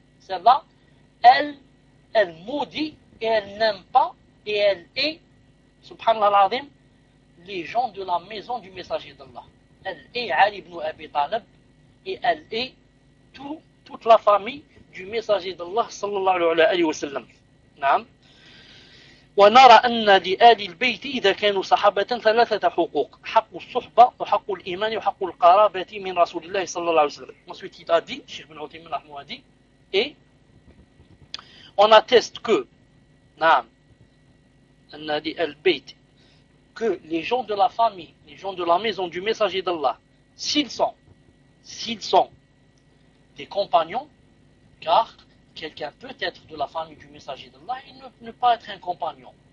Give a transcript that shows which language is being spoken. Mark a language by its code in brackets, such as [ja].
[fr] Celle-là, elle maudit et elle n'aime pas et elle est, subhanallah l'adhim, les gens de la maison du messager d'Allah. Elle est Ali ibn Abi Talib et elle est toute la famille du messager d'Allah, sallallahu alayhi wa sallam. Naam. [ar] ونرى أن لآل البيت إذا كانوا صحابة ثلاثة حقوق حق الصحبة وحق الإيمان وحق القرابة من رسول الله صلى الله عليه وسلم. [fr] Ensuite il a dit, Cheikh Ibn Uthaymeen Rahmou a dit, et on atteste que, نعم, [ar] أن لآل البيت, [fr] que les gens de la famille, les gens de la maison du messager d'Allah, s'ils sont des compagnons, car quelqu'un peut être de la famille du messager d'Allah et ne pas être un compagnon.